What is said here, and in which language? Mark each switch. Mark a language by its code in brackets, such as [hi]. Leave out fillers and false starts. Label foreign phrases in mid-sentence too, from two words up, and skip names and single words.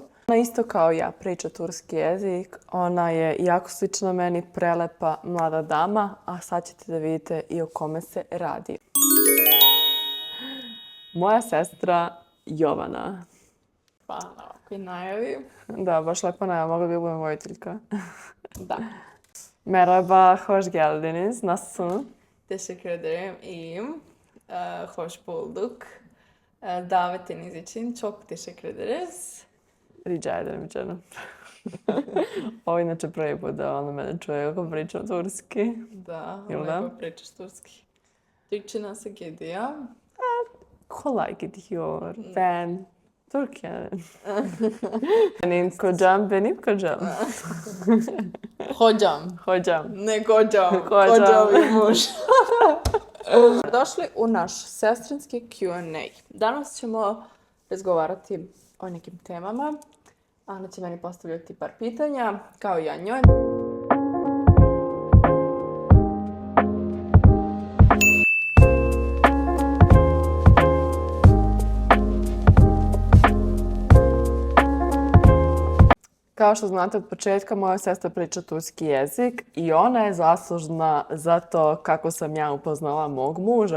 [sr] Ona isto kao ja priča turski jezik. Ona je jako slična meni, prelepa mlada dama, a sad ćete da vidite i o kome se radi. Moja sestra Jovana. Pa, ovakvi najavi. Da, baš lepa najava, mogla bi budem vojiteljka. Da. [tr] Merhaba, hoş geldiniz. Nasılsın? Teşekkür ederim. İyiyim. Hoş bulduk. Davetiniz için çok teşekkür ederiz. Rica ederim canım. [sr] Ovo inače prvi put da ona mene čuje kako pričam turski. Da, Jel da? lepo pričaš turski. [tr] Türkçe nasıl gidiyor? Kolay gidiyor. Ben Türkiye. Benim kocam. Hocam. Hocam. Ne kocam. Kocam. [sr] Kocam je muž. Došli u naš sestrinski Q&A. Danas ćemo razgovarati o nekim temama. Ana će meni postavljati par pitanja, kao i ja njoj. Kao što znate od početka, moja sestra priča turski jezik i ona je zaslužna za to kako sam ja upoznala mog muža.